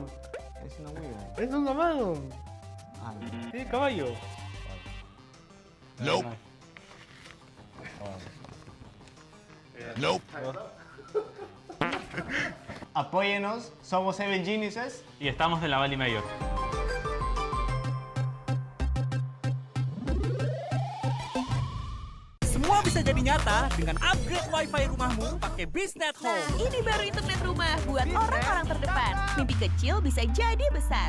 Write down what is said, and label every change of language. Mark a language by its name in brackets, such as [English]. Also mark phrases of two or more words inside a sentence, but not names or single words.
[Spanish] Es una Weavon. Es un Abaddon. Ah, no. Sí, caballo. [English] Nope. Nope. [Spanish] Apóyenos, somos 7 Geniuses. Y estamos en la Bali Major. [Indonesian] Semua bisa jadi nyata dengan upgrade wifi rumahmu pakai Beastnet Home. Nah, ini baru internet rumah buat orang-orang terdepan. Mimpi kecil bisa jadi besar.